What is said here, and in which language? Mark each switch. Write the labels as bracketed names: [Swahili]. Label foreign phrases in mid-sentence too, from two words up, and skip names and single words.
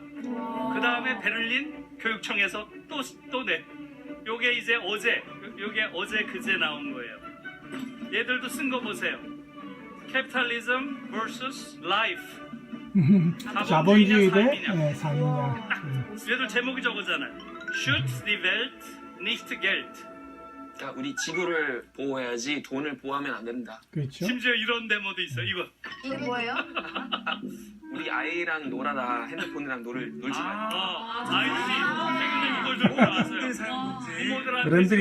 [Korean] 그 다음에 베를린 교육청에서 또 내. 요게 이제 요게 어제 그제 나온 거예요. 얘들도 쓴 거 보세요. [English] Capitalism vs. Life. [Korean] 자본주의 대 삶이냐. 삶이냐. 얘들 제목이 저거잖아요. [German] Schützt die Welt, nicht Geld. [Korean] 그러니까 우리 지구를 보호해야지 돈을 보호하면 안 된다. 그렇죠. 심지어 이런 데모도 있어요. 이거. 이게 뭐예요? 우리 아이랑 놀아라. 핸드폰이랑 놀지 말고. 아이들이 최근에 이걸 들고 나왔어요. 부모들한테 어른들이